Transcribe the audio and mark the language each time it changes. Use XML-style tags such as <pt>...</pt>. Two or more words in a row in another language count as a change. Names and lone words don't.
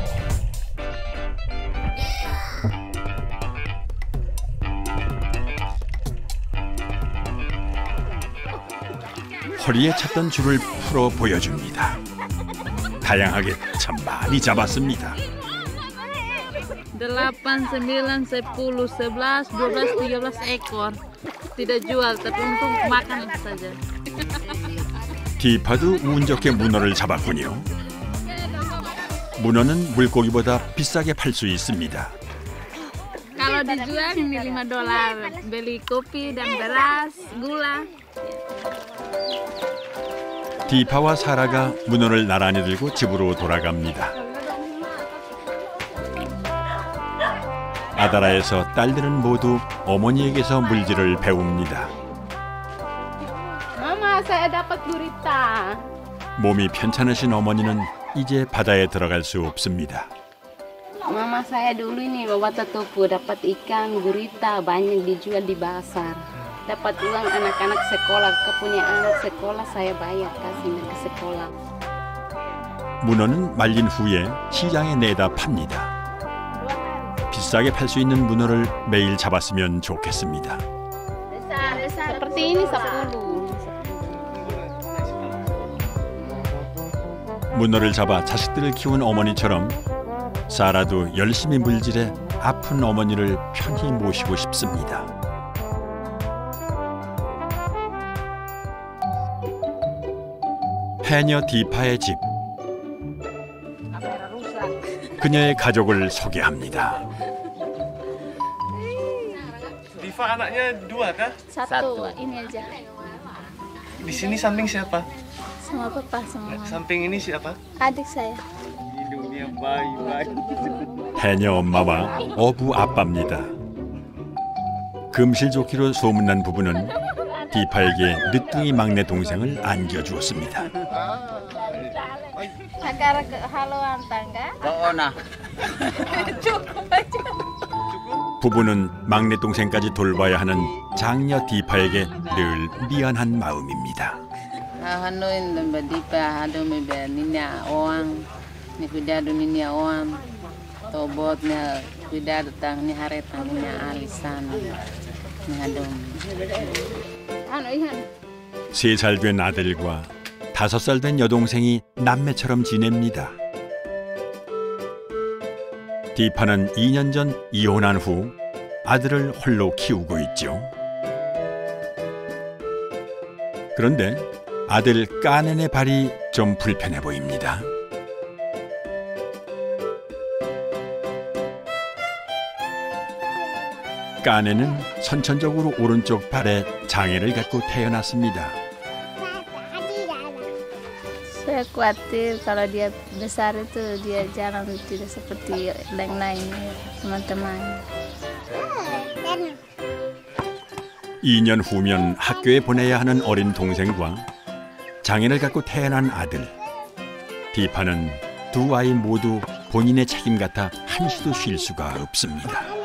<ko>허리에 찼던 줄을 풀어 보여줍니다. 다양하게 참 많이 잡았습니다.</ko> <id>8, 9, 10, 11, 12, 13 ekor. Tidak jual, tapi untuk makan saja.</id> <ko>디파도 운 좋게 문어를 잡았군요. 문어는 물고기보다 비싸게 팔 수 있습니다.</ko> <id>Kalau dijual ini $5. Beli kopi dan beras, gula.</id> <ko>디파와 사라가 문어를 나란히 들고 집으로 돌아갑니다. 아다라에서 딸들은 모두 어머니에게서 물질을 배웁니다.</ko> <id>Mama, saya dapat gurita.</id> <ko>몸이 편찮으신 어머니는 이제 바다에 들어갈 수 없습니다.</ko> <id>Mama saya dulu ini bawa tutupu dapat ikan gurita banyak dijual di pasar. Dapat uang anak-anak sekolah, punya anak sekolah saya bayar kasih ke sekolah.</id> <ko>문어는 말린 후에 시장에 내다 팝니다. 비싸게 팔 수 있는 문어를 매일 잡았으면 좋겠습니다.</ko> <id>Seperti ini 10.</id> <ko>문어를 잡아 자식들을 키운 어머니처럼 사라도 열심히 물질해 아픈 어머니를 편히 모시고 싶습니다. 해녀 디파의 집. 그녀의 가족을 소개합니다.</ko> <id>Diva anaknya 2 kah? 1, ini aja. Di sini samping siapa? Sama papa, sama mama. Samping ini siapa? Adik saya. Hidungnya bayi-bayi.</id> <ko>해녀 엄마와 어부 아빠입니다. 금실좋기로 소문난 부부는 디파에게 늦둥이 막내 동생을 안겨주었습니다.</ko> <id>Agar kehaluan tangga. Cukup aja.</id> <ko>부부는 막내 동생까지 돌봐야 하는 장녀 디파에게 늘 미안한 마음입니다. Hanuin dan badipa hado me beninya oang ni cuidado ninya oang tobotnya cuidado tang ni haretang ninya alisan ni hado. 3살 된 아들과 5살 된 여동생이 남매처럼 지냅니다. 디파는 2년 전 이혼한 후 아들을 홀로 키우고 있죠. 그런데 아들 까넨의 발이 좀 불편해 보입니다. 까넨은 선천적으로 오른쪽 발에 장애를 갖고 태어났습니다.</ko> <id>Saya khawatir kalau dia besar itu dia jalan tidak seperti yang lainnya teman-teman.</id> <ko>2년 후면 학교에 보내야 하는 어린 동생과 장애를 갖고 태어난 아들. 디파는 두 아이 모두 본인의 책임 같아 한시도 쉴 수가 없습니다.</ko>